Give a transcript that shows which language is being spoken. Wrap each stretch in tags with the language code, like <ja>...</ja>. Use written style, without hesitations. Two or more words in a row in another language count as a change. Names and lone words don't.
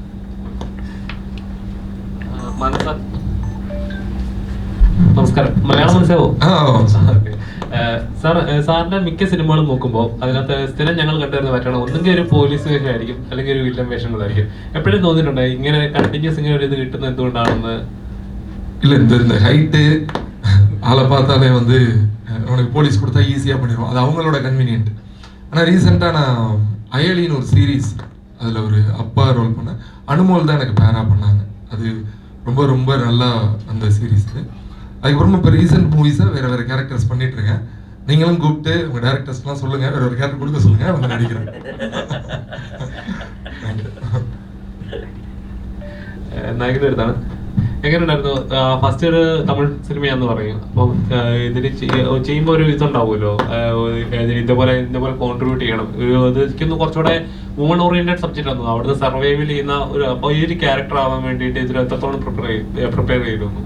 <ml>നമസ്കാരം, മലയാളം മനസ്സിലാവോ? സാറിന്റെ മിക്ക സിനിമകളും നോക്കുമ്പോൾ അതിനകത്ത് സ്ഥിരം ഞങ്ങൾ കണ്ടുവരുന്ന പറ്റണം, ഒന്നെങ്കിൽ ഒരു പോലീസ് വേഷമായിരിക്കും അല്ലെങ്കിൽ ഒരു വില്ലൻ വേഷങ്ങളായിരിക്കും. എപ്പോഴും തോന്നിയിട്ടുണ്ട് ഇങ്ങനെ കണ്ടിന്യൂസ് ഇങ്ങനെ ഒരു ഇത് കിട്ടുന്നത് എന്തുകൊണ്ടാണെന്ന്?</ml> <ta>இல்லை இந்த ஹைட்டு ஆளை பார்த்தாலே வந்து உனக்கு போலீஸ் கொடுத்தா ஈஸியாக பண்ணிடுவோம், அது அவங்களோட கன்வீனியன்ட். ஆனால் ரீசெண்டாக நான் அயலின்னு ஒரு சீரீஸ், அதில் ஒரு அப்பா ரோல் பண்ணேன். அனுமோல் தான் எனக்கு பேரா பண்ணாங்க. அது ரொம்ப ரொம்ப நல்லா அந்த சீரீஸ். அதுக்கப்புறமா இப்போ ரீசெண்ட் மூவிஸாக வேறு கேரக்டர்ஸ் பண்ணிகிட்ருக்கேன். நீங்களும் கூப்பிட்டு உங்கள் டேரக்டர்ஸ்லாம் சொல்லுங்கள், வேறு ஒரு கேரக்டர் கொடுக்க சொல்லுங்கள், வந்து நடிக்கிறேன்.</ta> <ml>നായകൻ്റെ അടുത്താണ്. എങ്ങനെയുണ്ടായിരുന്നു ഫസ്റ്റ് ഒരു തമിഴ് സിനിമയാന്ന് പറയും, അപ്പം ഇതിന് ചെയ്യുമ്പോൾ ഒരു ഇതുണ്ടാവുമല്ലോ, ഇതേപോലെ കോൺട്രിബ്യൂട്ട് ചെയ്യണം, ഇതൊന്ന് കുറച്ചുകൂടെ</ml> <en>woman oriented subject</en> <ml>ആയിരുന്നു, അവിടുന്ന് സർവൈവൽ ചെയ്യുന്ന ഒരു, അപ്പോൾ ഈ ഒരു ക്യാരക്ടർ ആവാൻ വേണ്ടിയിട്ട് ഇതിൽ എത്രത്തോളം പ്രിപ്പയർ ചെയ്തിരുന്നു?</ml>